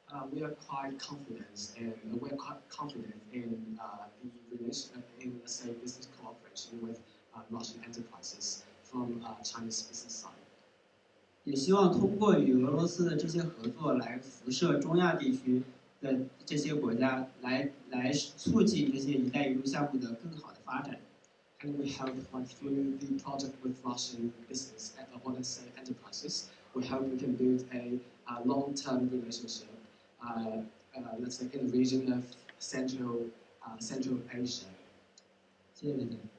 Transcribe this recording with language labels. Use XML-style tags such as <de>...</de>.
<en>We are quite confident in the relation in, let's say, business cooperation with Russian enterprises from Chinese business side.</en> <zh>也希望通过与俄罗斯的这些合作，来辐射中亚地区的这些国家，来促进这些“一带一路”项目的更好的发展。</zh> <en>And we hope that through the project with Russian business, or let's say enterprises, we hope we can build a long-term relationship. Let's say in the region of Central Asia.</en> <zh>谢谢您。</zh>